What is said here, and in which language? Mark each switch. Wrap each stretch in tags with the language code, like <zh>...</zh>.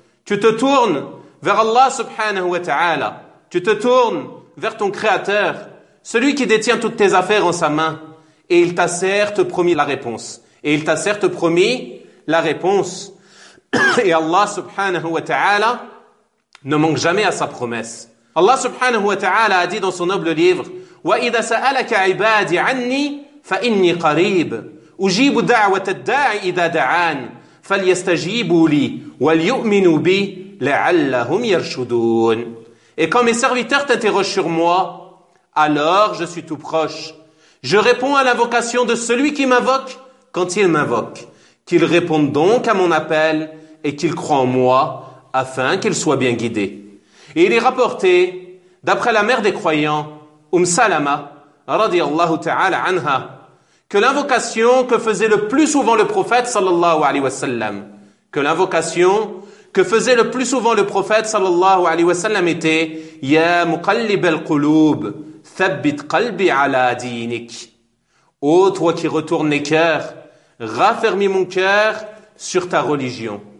<fr>Tu te tournes vers Allah subhanahu wa ta'ala. Tu te tournes vers ton Créateur, celui qui détient toutes tes affaires en sa main. Et il t'a certes promis la réponse. Et il t'a certes promis la réponse. Et Allah subhanahu wa ta'ala ne manque jamais à sa promesse. Allah subhanahu wa ta'ala a dit dans son noble livre,</fr> <ar>وَإِذَا سَأَلَكَ عِبَادِ عَنِّي فَإِنِّي قَرِيبٌ أُجِيبُ دَعْوَةَ الدَّاعِ إِذَا دَعَانِ فَلْيَسْتَجِيبُوا لِي وَلْيُؤْمِنُوا بِي لَعَلَّهُمْ يَرْشُدُونَ.</ar> <fr>Et quand mes serviteurs t'interrogent sur moi, alors je suis tout proche. Je réponds à l'invocation de celui qui m'invoque quand il m'invoque. Qu'il réponde donc à mon appel et qu'il croit en moi afin qu'il soit bien guidé. Et il est rapporté, d'après la mère des croyants, Salama, radiallahu ta'ala anha, que l'invocation que faisait le plus souvent le prophète sallallahu alayhi wa sallam, que l'invocation que faisait le plus souvent le prophète sallallahu alayhi wa sallam était «</fr> <ar>Ya muqallib al-quloub, thabbit qalbi ala dinik.</ar> <fr>» Ô toi qui retournes les cœurs, raffermis mon cœur sur ta religion.</fr>